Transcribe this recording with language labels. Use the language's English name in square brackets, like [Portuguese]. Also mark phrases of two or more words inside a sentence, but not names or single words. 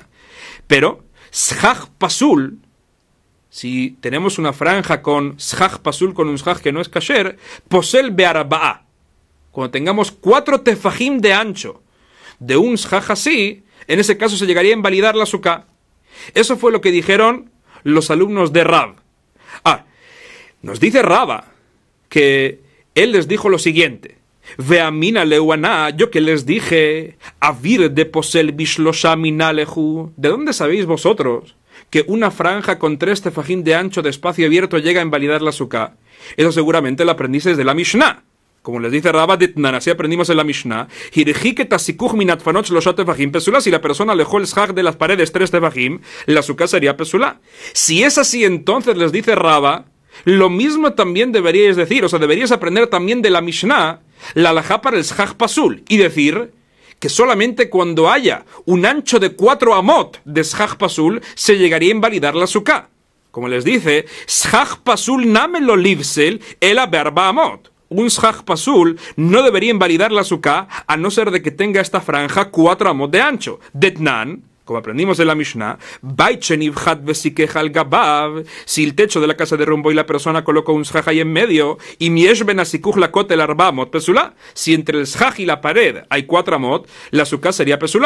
[Spanish] Pero [Hebrew] סכך פסול, [Spanish] si tenemos una franja con [Hebrew] סכך פסול, [Spanish] con un shaj que no es kasher, [Hebrew] פוסל בארבעה, [Spanish] cuando tengamos 4 tefajim de ancho de un shaj así, en ese caso se llegaría a invalidar la suká. Eso fue lo que dijeron los alumnos de Rab. Nos dice Raba que él les dijo lo siguiente: [Aramaic] ואמינא להו אנא, [Spanish] yo que les dije, [Aramaic] אויר דפוסל בשלשה מנא לכו. [Spanish] ¿De dónde sabéis vosotros que una franja con 3 tefajim de ancho de espacio abierto llega a invalidar la suká? Eso seguramente lo aprendisteis de la Mishnah. Como les dice Rabba Ditnan, así aprendimos en la Mishnah. Si la persona alejó el shaj de las paredes 3 tefajim, la suká sería pesulá. Si es así, entonces les dice Rabba, lo mismo también deberíais decir, o sea, deberíais aprender también de la Mishnah, la halajá para el [Hebrew] סכך פסול, [Spanish] y decir que solamente cuando haya un ancho de 4 amot de [Hebrew] סכך פסול, [Spanish] se llegaría a invalidar la suká. Como les dice, [Hebrew] סכך פסול נמי לא ליפסול אלא בארבע אמות. [Spanish] Un [Hebrew] סכך פסול [Spanish] no debería invalidar la suká a no ser de que tenga esta franja 4 amot de ancho. Detnan, como aprendimos en la Mishnah, si el techo de la casa derrumbó y la persona colocó un shaj ahí en medio, y si entre el shaj y la pared hay 4 amot, la suká sería pesulá.